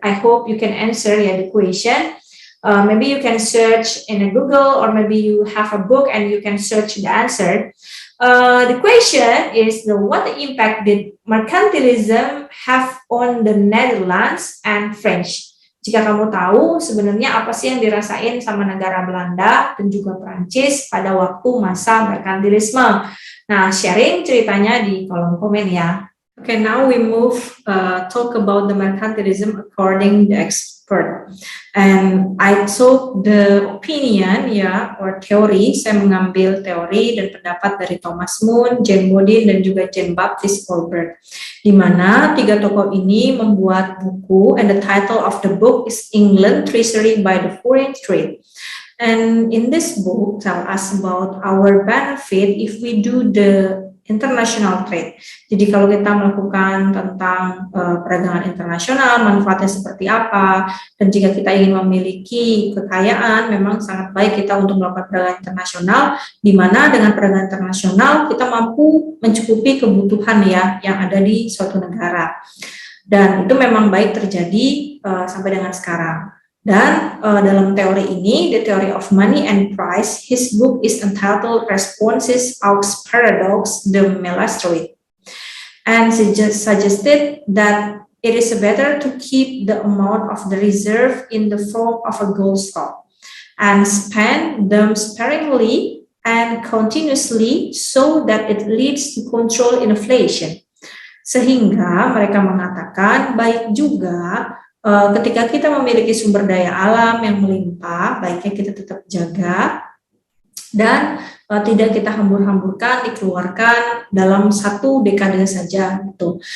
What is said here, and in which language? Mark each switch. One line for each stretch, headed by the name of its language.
English: I hope you can answer the question. Maybe you can search in a Google, or maybe you have a book and you can search the answer. The question is, what impact did mercantilism have on the Netherlands and French?
Indonesian: Jika kamu tahu sebenarnya apa sih yang dirasain sama negara Belanda dan juga Prancis pada waktu masa merkantilisme. Nah, sharing ceritanya di kolom komen ya.
English: Okay, now we move talk about the mercantilism according the expert. And I took the opinion or teori.
Indonesian: Saya mengambil teori dan pendapat dari Thomas Moon, Jane Bodin, dan juga Jean Baptiste Colbert, di mana tiga tokoh ini membuat buku,
English: and the title of the book is England Treasury by the Foreign Trade. And in this book tell us about our benefit if we do the international trade.
Indonesian: Jadi kalau kita melakukan tentang perdagangan internasional, manfaatnya seperti apa, dan jika kita ingin memiliki kekayaan, memang sangat baik kita untuk melakukan perdagangan internasional, di mana dengan perdagangan internasional kita mampu mencukupi kebutuhan ya yang ada di suatu negara. Dan itu memang baik terjadi sampai dengan sekarang. Dan dalam teori ini,
English: The Theory of Money and Price, his book is entitled Responses aux Paradox de Malestroit, and suggested that it is better to keep the amount of the reserve in the form of a gold stock and spend them sparingly and continuously so that it leads to control inflation.
Indonesian: Sehingga mereka mengatakan baik juga ketika kita memiliki sumber daya alam yang melimpah, baiknya kita tetap jaga dan tidak kita hambur-hamburkan, dikeluarkan dalam satu dekade saja gitu.